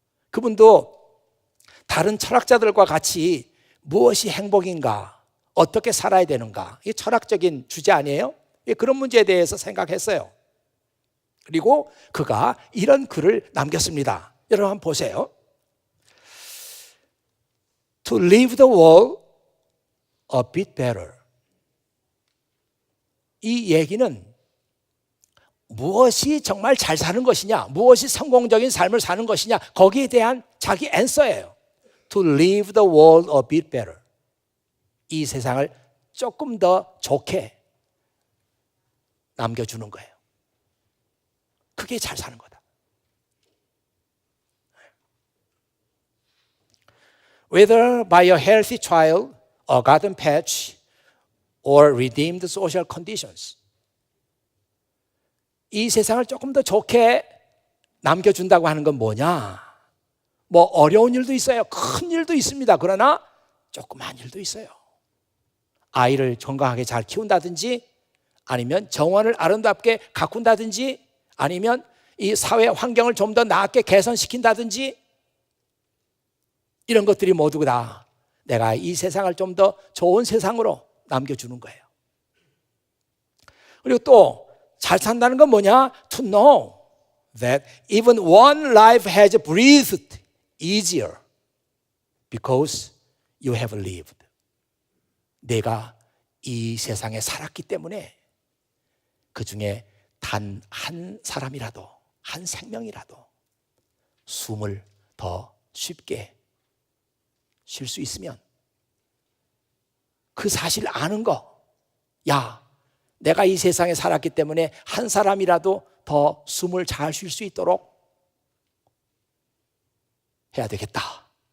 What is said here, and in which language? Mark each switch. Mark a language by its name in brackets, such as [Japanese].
[Korean] 그분도 다른 철학자들과 같이 무엇이 행복인가, 어떻게 살아야 되는가, 이 철학적인 주제 아니에요? 그런 문제에 대해서 생각했어요. 그리고 그가 이런 글을 남겼습니다. 여러분 한번 보세요. [English] To leave the world a bit better. [Korean] 이 얘기는 무엇이 정말 잘 사는 것이냐, 무엇이 성공적인 삶을 사는 것이냐, 거기에 대한 자기 앤서예요. [English] To leave the world a bit better. [Korean] 이 세상을 조금 더 좋게 남겨주는 거예요. 그게 잘 사는 거다. [English] Whether by a healthy child, a garden patch, or redeemed social conditions. [Korean] 이 세상을 조금 더 좋게 남겨준다고 하는 건 뭐냐? 뭐 어려운 일도 있어요. 큰 일도 있습니다. 그러나 조그만 일도 있어요. 아이를 건강하게 잘 키운다든지, 아니면 정원을 아름답게 가꾼다든지, 아니면 이 사회 환경을 좀 더 나게 개선시킨다든지, 이런 것들이 모두 다 내가 이 세상을 좀 더 좋은 세상으로 남겨주는 거예요. 그리고 또 잘 산다는 건 뭐냐? [English] To know that even one life has breathed easier because you have lived. [Korean] 내가 이 세상에 살았기 때문에 그 중에 단 한 사람이라도, 한 생명이라도 숨을 더 쉽게 쉴 수 있으면 그 사실 아는 거, 야, 내가 이 세상에 살았기 때문에 한 사람이라도 더 숨을 잘 쉴 수 있도록 해야 되겠다.